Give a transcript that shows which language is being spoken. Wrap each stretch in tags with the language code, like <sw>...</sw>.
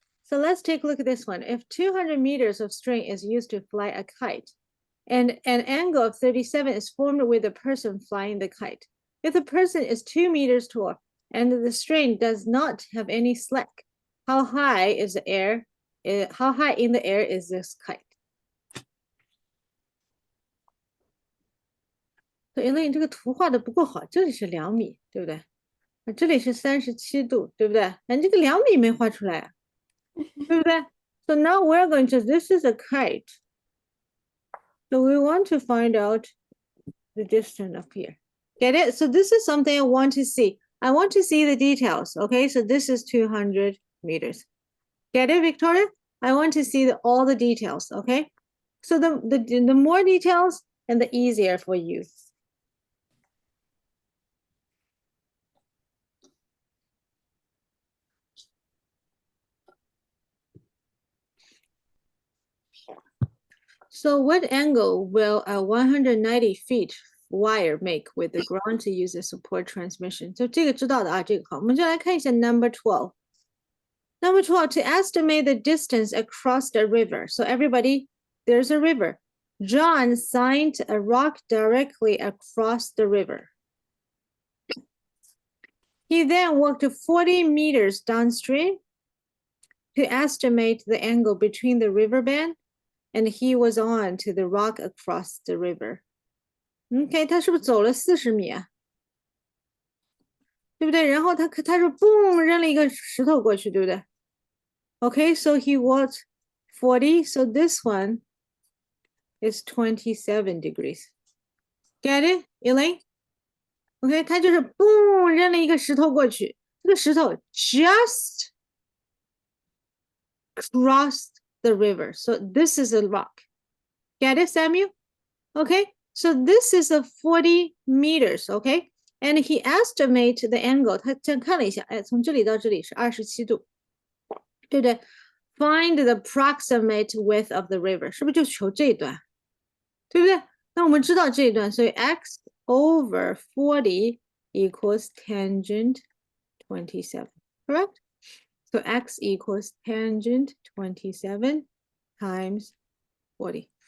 <en>So let's take a look at this one. If 200 meters of string is used to fly a kite, and an angle of 37 is formed with the person flying the kite. If the person is 2 meters tall and the string does not have any slack, how high is the air? How high in the air is this kite?</en> <zh>所以因为你这个图画的不够好，这里是2米，对不对？这里是37度，对不对？你这个2米没画出来啊，对不对？</zh> <en>So now we're going to, this is a kite. So we want to find out the distance up here. Get it? So this is something I want to see. I want to see the details. Okay, so this is 200 meters. Get it, Victoria? I want to see all the details. Okay, so the more details and the easier for you. So what angle will a 190 feet wire make with the ground to use a support transmission?</en> <zh>So 这个知道的啊，这个好，我们就来看一下</zh> <en>number 12. Number 12, to estimate the distance across the river. So everybody, there's a river. John signed a rock directly across the river. He then walked 40 meters downstream to estimate the angle between the riverbed, and he was on to the rock across the river.</en> <zh>OK, 他是不是走了40米啊？对不对？然后他是嘣扔了一个石头过去，对不对？</zh> <en>Okay, so he walked 40. So this one is 27 degrees. Get it, Elaine?</en> <zh>OK, 他就是嘣扔了一个石头过去，这个石头</zh> <en>just crossed the river. So this is a rock. Get it, Samuel? Okay, so this is a 40 meters. Okay, and he estimated the angle.</en> <zh>他这样看了一下，哎，从这里到这里是27度，对不对？</zh> <en>Find the approximate width of the river，</en> <zh>是不是就求这一段？对不对？那我们知道这一段，所以</zh> <en>x over 40 equals tangent 27, correct? So x equals tangent 27 times 40.</en>